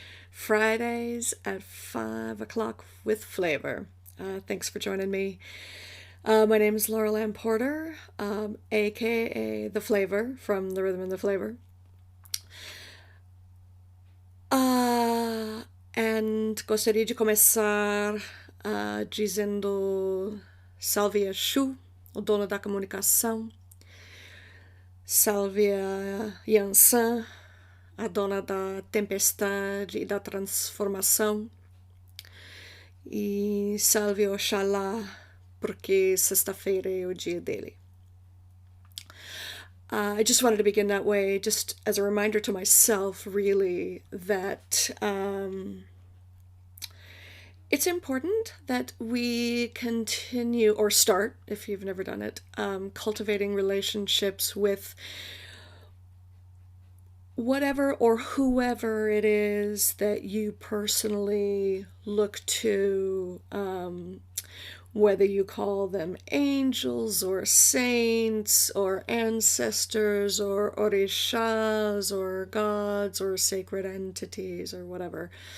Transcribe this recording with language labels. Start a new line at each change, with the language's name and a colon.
English: Fridays at 5 o'clock with flavor. Thanks for joining me. My name is Laurel Ann Porter, aka The Flavor from The Rhythm and the Flavor.
Portuguese: And gostaria de começar dizendo salve a Chu, o dono da comunicação. Salve a Yansan, a dona da tempestade e da transformação. E salve Oxalá, porque sexta-feira é o dia dele.
English: I just wanted to begin that way, just as a reminder to myself, really, that it's important that we continue, or start, if you've never done it, cultivating relationships with whatever or whoever it is that you personally look to, whether you call them angels or saints or ancestors or orishas or gods or sacred entities or whatever.